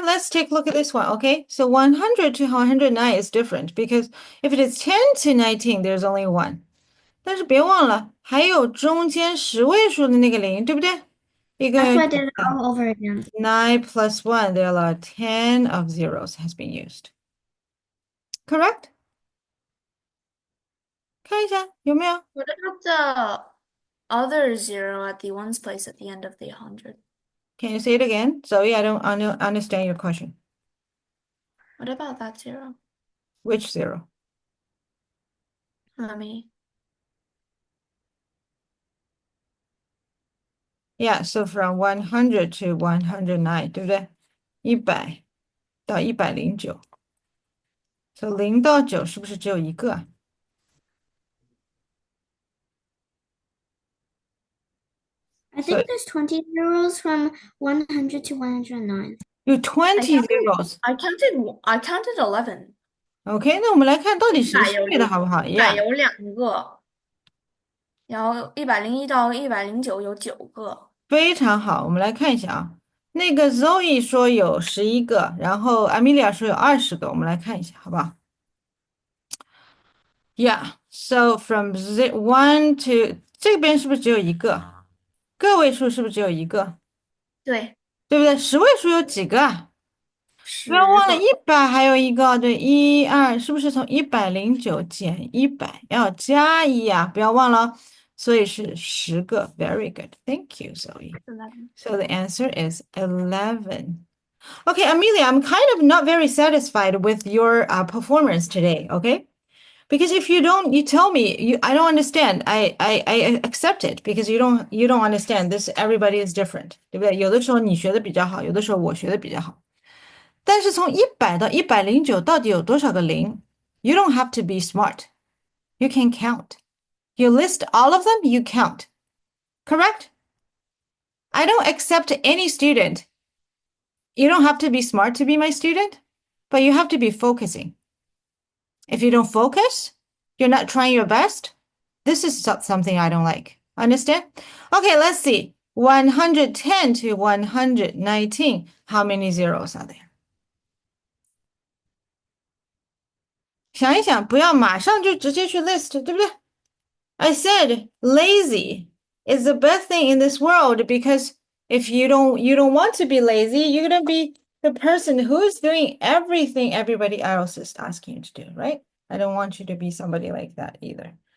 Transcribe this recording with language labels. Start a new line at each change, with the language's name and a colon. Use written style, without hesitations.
English: Let's take a look at this one, okay? So 100 to 109 is different because if it is 10 to 19, there's only one.
Chinese: 但是别忘了，还有中间10位数的那个零，对不对？一共
English: That's
Chinese: 有
English: why I did it all over again. 9 plus 1, there are 10 of zeros has been used. Correct?
Chinese: 看一下有没有？
English: What about the other 0 at the ones place at the end of the 100? Can you say it again? Zoe, I don't understand your question. What about that 0? Which 0? Let me. Yeah, so from 100 to 109,
Chinese: 对不对？100到109。 So 0到9是不是只有一个啊？
English: I think there's 20 zeros from 100 to 109.
Chinese: 有20 zeros.
English: I counted 11.
Chinese: OK，那我们来看到底谁是 100 对的好不好 100 ？Yeah，有2个，然后101到109有9个。非常好。我们来看一下啊，那个 Zoe 说有11个，然后 Amelia 说有20个，我们来看一下，好不好？
English: Yeah, so from 1 to
Chinese: 这边是不是只有一个？个位数是不是只有一个？对，对不对？10位数有几个啊？不要 10 忘了个。 100还有一个，对，1、2，是不是从109减100要加1啊？不要忘了，所以是10个。
English: Very good, thank you, Zoe. 11 So the answer is 11. Okay, Amelia, I'm kind of not very satisfied with your performance today, okay? Because if you don't, you tell me, I don't understand. I accept it because you don't understand this. Everybody is different,
Chinese: 对不对？有的时候你学的比较好，有的时候我学的比较好。但是从100到109到底有多少个零？
English: You don't have to be smart. You can count. You list all of them, you count. Correct? I don't accept any student. You don't have to be smart to be my student, but you have to be focusing. If you don't focus, you're not trying your best, This is something I don't like. Understand? Okay, let's see. 110 to 119. How many zeros are there?
Chinese: 想一想，不要马上就直接去 list，对不对？
English: I said lazy is the best thing in this world because if you don't want to be lazy, you're gonna be the person who's doing everything everybody else is asking you to do, right? I don't want you to be somebody like that either.